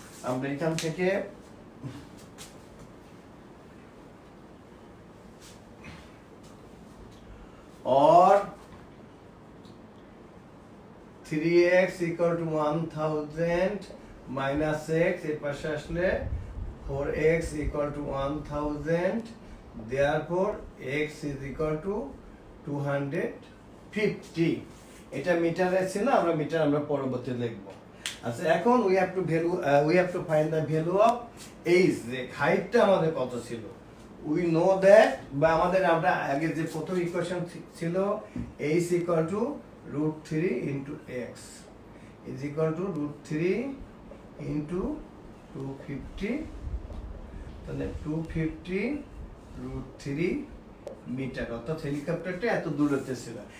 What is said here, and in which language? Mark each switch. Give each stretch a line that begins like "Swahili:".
Bangla: আমরা এখান থেকে
English: or 3x equal to 1000 minus x,
Bangla: এর পাশে আসলে
English: 4x equal to 1000, therefore x is equal to 250.
Bangla: এটা মিটারে ছিল, আমরা মিটার আমরা পরবর্তী লিখব। আচ্ছা, এখন
English: we have to find the value of h,
Bangla: যে হাইটটা আমাদের কত ছিল।
English: we know that,
Bangla: বা আমাদের আমরা আগে যে প্রথম ইকুয়েশন ছিল
English: h equal to root 3 into x is equal to root 3 into 250, তাহলে 250 root 3 metre,
Bangla: অর্থাৎ হেলিকপ্টারটা এত দূরত্বে ছিল।